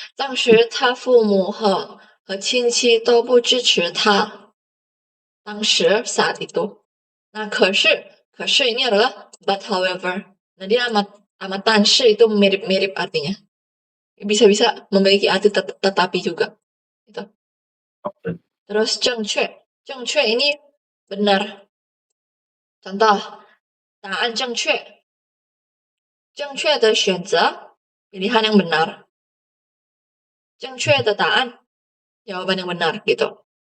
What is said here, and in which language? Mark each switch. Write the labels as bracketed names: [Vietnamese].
[Chinese] 当时他父母和亲戚都不支持他。 [Indonesian] 当时 saat itu. Nah, 可是 ini adalah [English] but however. [Indonesian] Nah, dia sama tanshi itu mirip-mirip artinya. Bisa-bisa memiliki arti tetapi juga. Gitu. Oke. Terus zheng cue ini benar. [Chinese] Contoh, 答案正确，正确的选择 [Indonesian] pilihan yang benar. [Chinese] 正确的答案 [Indonesian] jawaban yang benar gitu.